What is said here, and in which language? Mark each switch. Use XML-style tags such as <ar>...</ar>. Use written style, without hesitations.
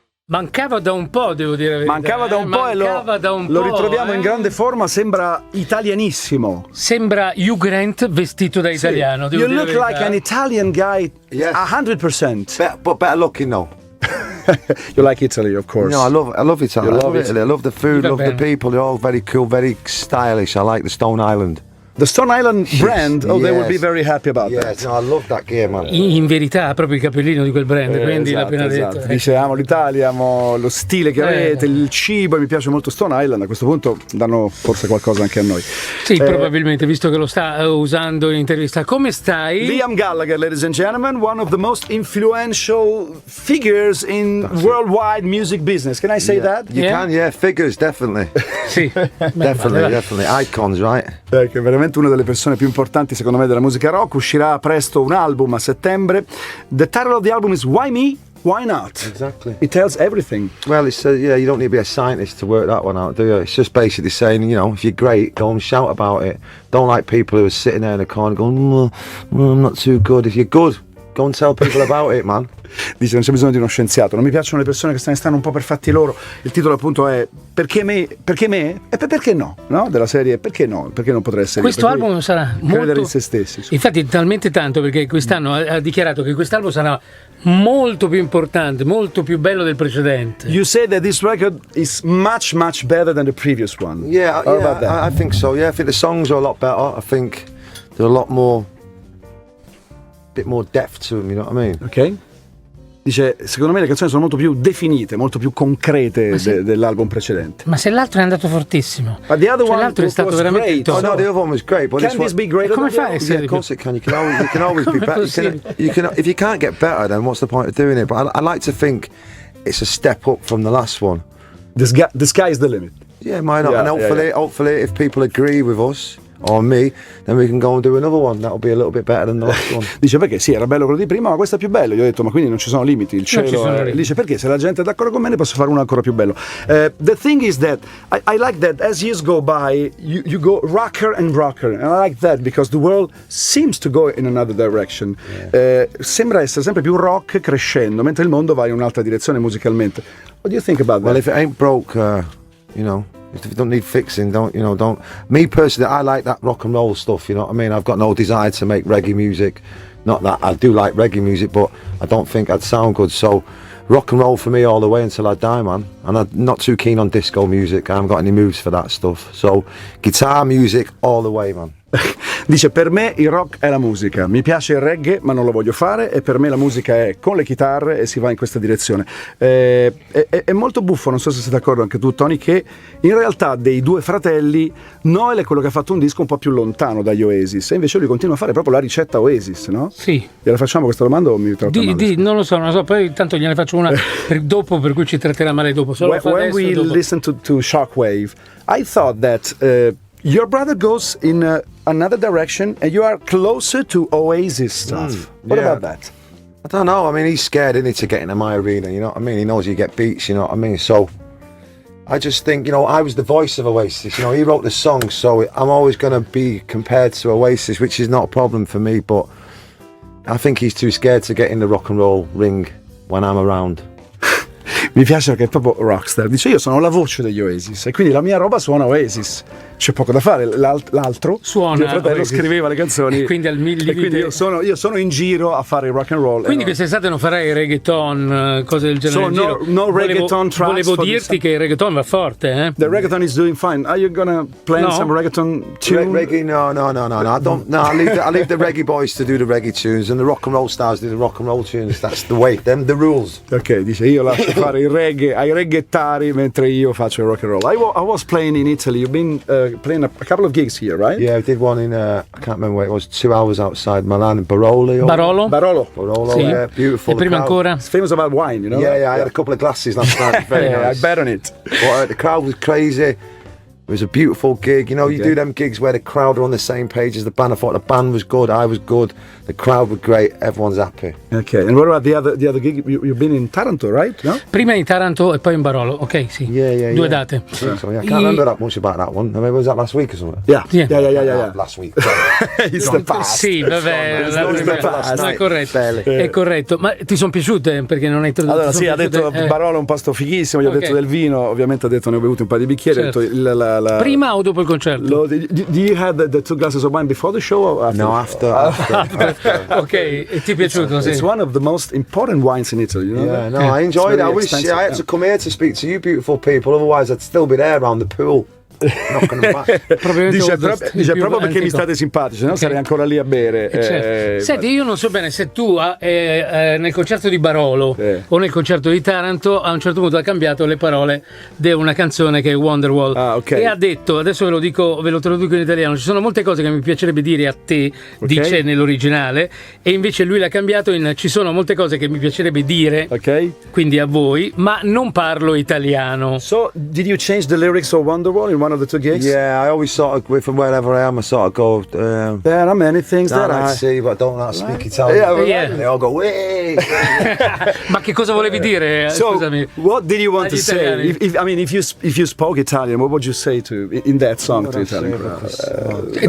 <it>Mancava da un po', devo dire. Mancava da un po' e lo ritroviamo in grande forma. Sembra italianissimo. Sembra Hugh Grant vestito da italiano.</it> <en>You look like an Italian guy, 100%. But better looking though. You like Italy, of course. No, I love Italy. I love Italy. I love the food,</en> <it>Va</it> <en>love</en> <it>bene.</it> <en>the people. They're all very cool, very stylish. I like the Stone Island. The Stone Island brand, they will be Yes. very happy about that. Yes, no, I love that game, man.</en> <it>In verità, ha proprio il capellino di quel brand, quindi l'ha appena detto. Dice amo l'Italia, amo lo stile che avete, il cibo, e mi piace molto Stone Island. A questo punto danno forse qualcosa anche a noi. Sì, probabilmente, visto che lo sta usando in intervista. Come stai?</it> <en>Liam Gallagher, ladies and gentlemen, one of the most influential figures in worldwide music business. Can I say that? You can, figures, definitely.</en> <it>Sì.</it> <en>Definitely. Icons, right?</en> <it>Che è veramente una delle persone più importanti secondo me della musica rock. Uscirà presto un album a settembre.</it> <en>The title of the album is Why Me? Why not? Exactly. It tells everything. Well, it's you don't need to be a scientist to work that one out, do you? It's just basically saying, if you're great, go and shout about it. Don't like people who are sitting there in the corner going, I'm not too good. If you're good, go and tell people about it, man.</en> <it>Dice non c'è bisogno di uno scienziato, non mi piacciono le persone che se ne stanno un po' per fatti loro. Il titolo appunto è Perché me? E perché no? Della serie Perché no? Perché non potrei essere Questo io? album sarà Credere molto... in se stessi. Infatti talmente tanto perché quest'anno ha dichiarato che quest'album sarà molto più importante, molto più bello del precedente.</it> <en>You say that this record is much better than the previous one. Yeah, How about that? I think so. Yeah, I think the songs are a lot better. I think they're a lot more, bit more depth to them. You know what I mean? Ok.</en> <it>Dice, secondo me le canzoni sono molto più definite, molto più concrete dell'album precedente. Ma se l'altro è andato fortissimo,</it> <en>But the other one</en> <it>l'altro è stato</it> <en>was</en> <it>veramente top.</it> <en>Oh no, the other one was great. But Can this be greater</en> <it>Come</it> <en>than the</en> <it>fai a</it> <en>other?</en> <it>essere</it> <en>Yeah, of course it can. You can always be better. If you can't get better, then what's the point of doing it? But I like to think it's a step up from the last one. The sky is the limit. Yeah, why not? Yeah, And hopefully, if people agree with us or me, then we can go and do another one. That'll be a little bit better than the last one.</en> <it>Dice perché sì, era bello quello di prima, ma questo è più bello. Io ho detto, ma quindi non ci sono limiti, il ci cielo sono limiti. Dice perché se la gente è d'accordo con me ne posso fare uno ancora più bello.</it> <en>The thing is that I like that as years go by, you go rocker and rocker, and I like that because the world seems to go in another direction.</en> <it>Sembra essere sempre più rock crescendo, mentre il mondo va in un'altra direzione musicalmente.</it> <en>What do you think about that? Well, if it ain't broke, if it don't need fixing, don't. Me personally, I like that rock and roll stuff. You know what I mean? I've got no desire to make reggae music. Not that I do like reggae music, but I don't think I'd sound good. So, rock and roll for me all the way until I die, man. And I'm not too keen on disco music. I haven't got any moves for that stuff. So, guitar music all the way, man.</en> <it>Dice per me il rock è la musica, mi piace il reggae ma non lo voglio fare e per me la musica è con le chitarre e si va in questa direzione. È molto buffo, non so se sei d'accordo anche tu Tony, che in realtà dei due fratelli Noel è quello che ha fatto un disco un po' più lontano dagli Oasis e invece lui continua a fare proprio la ricetta Oasis, no? Sì. Gliela facciamo questa domanda o mi tratto male? Non lo so, poi intanto gliene faccio una dopo, per cui ci tratterà male dopo. Solo</it> <en>When we</en> <it>dopo.</it> <en>listen to Shockwave, I thought that your brother goes in another direction and you are closer to Oasis stuff. What yeah. about that? I don't know. I mean, he's scared, isn't he, to get into my arena? You know what I mean? He knows you get beats. You know what I mean? So I just think, I was the voice of Oasis. He wrote the songs, so I'm always going to be compared to Oasis, which is not a problem for me. But I think he's too scared to get in the rock and roll ring when I'm around.</en> <it>Mi piace perché è proprio rockstar. Dice io sono la voce degli Oasis e quindi la mia roba suona Oasis. C'è poco da fare. L'altro suona, mio fratello Oasis. Scriveva le canzoni e quindi io sono in giro a fare il rock and roll. Quindi quest'estate non farai reggaeton, cose del genere.</it> <en>So no reggaeton tracks.</en> <it>Volevo dirti che il reggaeton va forte, eh?</it> <en>The reggaeton is doing fine. Are you gonna plan some reggaeton tune? Reggae? No. I don't. No, I leave the reggae boys to do the reggae tunes, and the rock and roll stars do the rock and roll tunes. That's the way. Them the rules.</en> <it>Ok, dice io lascio fare il reggae ai reggaetari mentre io faccio il rock and roll.</it> <en>I was playing in Italy. You've been playing a couple of gigs here, right? Yeah, I did one in I can't remember where it was. 2 hours outside Milano, Barolo. Barolo.</en> <it>Sì.</it> <en>Yeah, beautiful.</en> <it>E prima ancora?</it> <en>It's famous about wine, you know? Yeah, I had a couple of glasses last night. Very nice. I bet on it. But the crowd was crazy. It was a beautiful gig. You know, you do them gigs where the crowd are on the same page as the band. I thought the band was good, I was good, the crowd was great, everyone's happy. Okay, and what about the other gig? You've been in Taranto, right? No?</en> <it>Prima in Taranto e poi in Barolo, ok, sì. Due date.</it> <en>So, I can't remember that much about that one. I mean, was that last week or something? Yeah. Last week. It's the past.</en> <it>Sì, vabbè, è corretto. È corretto, ma ti sono piaciute? Perché non hai introdotto. Allora, sì, ha detto Barolo è un posto fighissimo, gli ho detto del vino, ovviamente ha detto ne ho bevuto un paio di bicchieri. Certo. Ha detto, prima o dopo il concerto?</it> <en>Do you have the 2 glasses of wine before the show or after? No, after.</en> <it>Ok, e ti è piaciuto? Sì.</it> <en>It's one of the most important wines in Italy, you know? Yeah, no, I enjoyed it. I wish I had to come here to speak to you beautiful people, otherwise I'd still be there around the pool.</en> <it>Dice proprio perché mi state simpatici, no? Sarei ancora lì a bere. Certo. Senti, io non so bene se tu nel concerto di Barolo o nel concerto di Taranto a un certo punto ha cambiato le parole di una canzone che è Wonderwall e ha detto, adesso ve lo traduco in italiano, ci sono molte cose che mi piacerebbe dire a te, dice nell'originale, e invece lui l'ha cambiato in ci sono molte cose che mi piacerebbe dire, quindi a voi, ma non parlo italiano.</it> <en>So, did you change the lyrics of Wonderwall in one of the 2 gigs? Yeah, I always sort of, from wherever I am, I sort of go. There are many things that I see, but I don't know how to speak Italian. They all go, way.</en> <it>Ma che cosa volevi dire?</it> <en>So,</en> <it>scusami.</it> <en>what did you want to say? If you spoke Italian, what would you say in that song to Italian crowd?</en>